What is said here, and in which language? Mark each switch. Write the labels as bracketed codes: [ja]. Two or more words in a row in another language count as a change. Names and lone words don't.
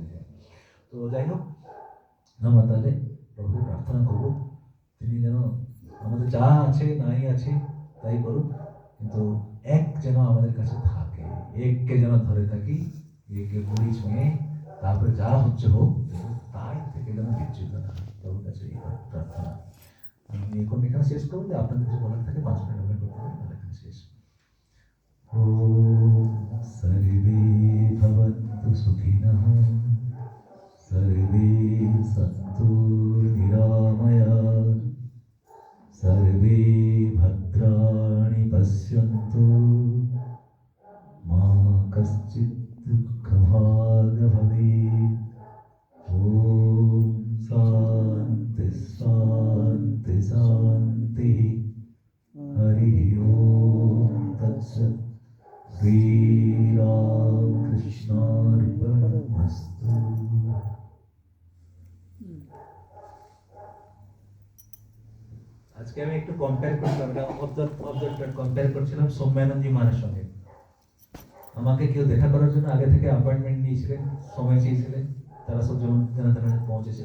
[bn] তো যাই হোক, আমরা তাহলে প্রভুকে প্রার্থনা করব তিনি যেন আমাদের যা আছে নাই আছে তাই করুক, কিন্তু এক যেন আমাদের কাছে থাকে, এককে যেন ধরে থাকি, একে মুড়ি ছুঁয়ে তারপরে যা হচ্ছে হোক, তাই থেকে যেন বিচ্যুত না, প্রভুর কাছে এই প্রার্থনা। আমি এখন এখানে শেষ করবো, যে আপনাদের কিছু বলার থাকে 5 মিনিট আমরা করতে পারি, তাহলে এখানে শেষ। [sa] ওম সর্বে ভবন্তু সুখিনঃ, सर्वे सन्तु निरामयाः, सर्वे भद्राणि पश्यन्तु, मा कश्चित् दुःखभाग् भवेत्। ॐ शान्ति शान्ति शान्तिः। हरिः ओम तत्सत्। श्रीरामकृष्णार्पणमस्तु। [bn] আজকে আমি একটু কম্পেয়ার করছিলাম, কম্পেয়ার করছিলাম সৌম্যানন্দজি মহারাজের সঙ্গে। আমাকে কেউ দেখা করার জন্য আগে থেকে অ্যাপয়েন্টমেন্ট নিয়েছিলেন, সময় চেয়েছিলেন, তারা সব যেমন পৌঁছেছে।